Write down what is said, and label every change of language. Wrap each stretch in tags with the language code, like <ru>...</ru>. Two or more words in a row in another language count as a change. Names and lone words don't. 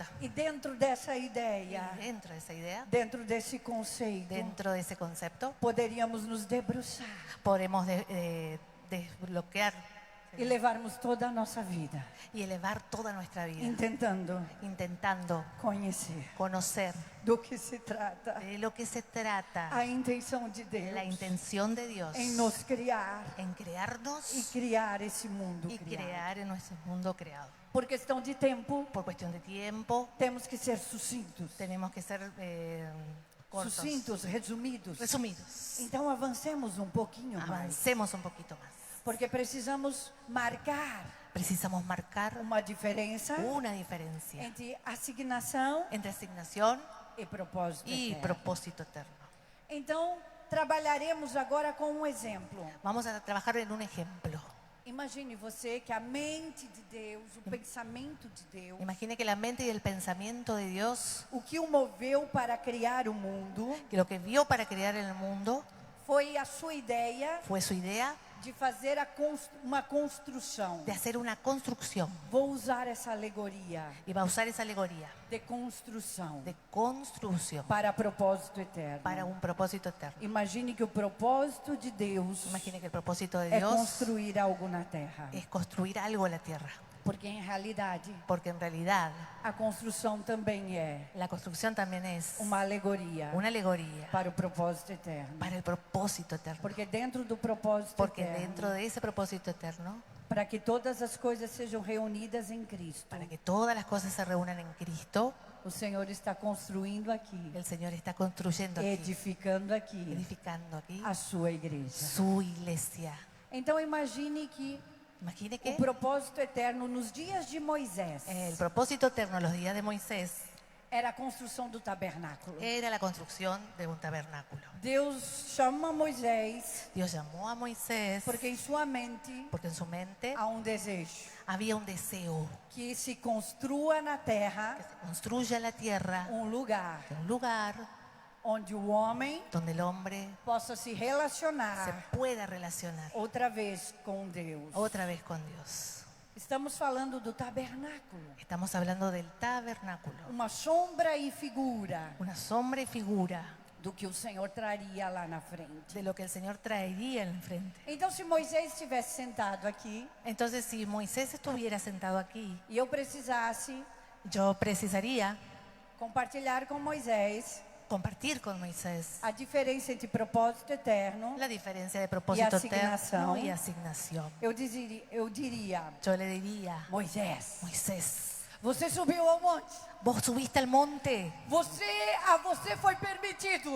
<pt>E dentro dessa ideia,</pt> <es>Y dentro de esa idea,</es> <pt>dentro desse conceito,</pt> <es>dentro de ese concepto,</es> <pt>poderíamos nos debruçar</pt> <es>podemos desbloquear</es> <pt>e levarmos toda a nossa vida</pt> <es>y elevar toda nuestra vida, intentando</es> <pt>conhecer</pt> <es>conocer</es> <pt>do que se trata</pt> <es>de lo que se trata,</es> <pt>a intenção de Deus</pt> <es>la intención de Dios</es> <pt>em nos criar</pt> <es>en crearnos</es> <pt>e criar esse mundo</pt> <es>y</es> <pt>criado.</pt> <es>crear en nuestro mundo creado.</es> <pt>Por questão de tempo,</pt> <es>Por cuestión de tiempo,</es> <pt>temos que ser sucintos.</pt> <es>tenemos que ser cortos,</es> <pt>Sucintos, resumidos.</pt> <es>resumidos.</es> <pt>Então avancemos um pouquinho mais,</pt> <es>Avancemos un poquito más.</es> <pt>porque precisamos marcar</pt> <es>Precisamos marcar</es> <pt>uma diferença</pt> <es>una diferencia</es> <pt>entre asignação</pt> <es>entre asignación</es> <pt>e propósito</pt> <es>y</es> <pt>eterno.</pt> <es>propósito eterno.</es> <pt>Então, trabalharemos agora com um exemplo.</pt> <es>Vamos a trabajar en un ejemplo.</es> <pt>Imagine você que a mente de Deus, o pensamento de Deus,</pt> <es>Imagine que la mente y el pensamiento de Dios,</es> <pt>o que o moveu para criar o mundo,</pt> <es>que lo que vio para crear el mundo,</es> <pt>foi a sua ideia</pt> <es>fue su idea</es> <pt>de fazer uma construção.</pt> <es>de hacer una construcción.</es> <pt>Vou usar essa alegoria</pt> <es>Y va a usar esa alegoría</es> <pt>de construção</pt> <es>de construcción</es> <pt>para propósito eterno.</pt> <es>para un propósito eterno.</es> <pt>Imagine que o propósito de Deus</pt> <es>Imagine que el propósito de</es> <pt>é</pt> <es>Dios</es> <pt>construir algo na terra.</pt> <es>es construir algo en la tierra.</es> <pt>Porque em realidade,</pt> <es>Porque en realidad</es> <pt>a construção também é</pt> <es>la construcción también es</es> <pt>uma alegoria</pt> <es>una alegoría</es> <pt>para o propósito eterno.</pt> <es>para el propósito eterno.</es> <pt>Porque dentro do propósito</pt> <es>Porque</es> <pt>eterno,</pt> <es>dentro de ese propósito eterno,</es> <pt>para que todas as coisas sejam reunidas em Cristo,</pt> <es>para que todas las cosas se reúnan en Cristo,</es> <pt>o Senhor está construindo aqui,</pt> <es>el Señor está construyendo aquí,</es> <pt>edificando aqui</pt> <es>edificando aquí</es> <pt>a sua igreja.</pt> <es>su iglesia.</es> <pt>Então imagine que</pt> <es>Imagine</es> <pt>o</pt> <es>que</es> <pt>propósito eterno nos dias de Moisés</pt> <es>el propósito eterno, los días de Moisés,</es> <pt>era a construção do tabernáculo.</pt> <es>era la construcción de un tabernáculo.</es> <pt>Deus chama Moisés</pt> <es>Dios llamó a Moisés</es> <pt>porque em sua mente</pt> <es>porque en su mente</es> <pt>há um desejo</pt> <es>había un deseo</es> <pt>que se construa na terra</pt> <es>que se construya en la tierra</es> <pt>um lugar</pt> <es>un lugar</es> <pt>onde o homem</pt> <es>donde el hombre</es> <pt>possa se</pt> <es>se</es> <pt>relacionar</pt> <es>pueda relacionar</es> <pt>outra vez com Deus.</pt> <es>otra vez con Dios.</es> <pt>Estamos falando do tabernáculo,</pt> <es>Estamos hablando del tabernáculo,</es> <pt>uma sombra e figura</pt> <es>una sombra y figura</es> <pt>do que o Senhor traria lá na frente.</pt> <es>de lo que el Señor traería en frente.</es> <pt>Então, se Moisés estivesse sentado aqui</pt> <es>Entonces, si Moisés estuviera sentado aquí,</es> <pt>e eu precisasse</pt> <es>yo precisaría</es> <pt>compartilhar com Moisés</pt> <es>compartir con Moisés</es> <pt>a diferença entre propósito eterno,</pt> <es>la diferencia de propósito</es> <pt>asignación.</pt> <es>eterno y asignación.</es> <pt>eu diria,</pt> <es>Yo le diría,</es> <pt>Moisés,</pt> <es>Moisés,</es> <pt>você subiu ao monte.</pt> <es>vos subiste al monte,</es> <pt>A você foi permitido</pt>